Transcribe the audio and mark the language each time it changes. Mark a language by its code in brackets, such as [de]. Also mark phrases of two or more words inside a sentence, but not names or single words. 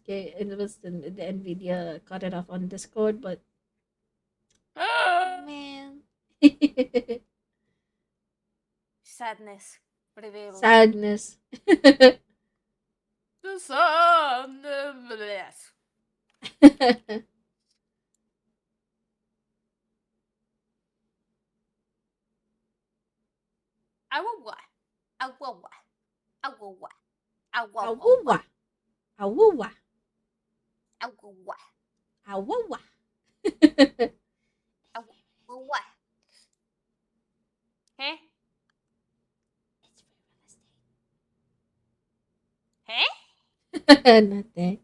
[en] Okay, it was the Nvidia cut it off on Discord, but Man. Sadness prevails. sadness. The sadness. Awawa. Awawa. Awawa. Awawa. Awuwa. Awuwa. Awawa. Awuwa. Awawa. Huh? Huh? Nothing.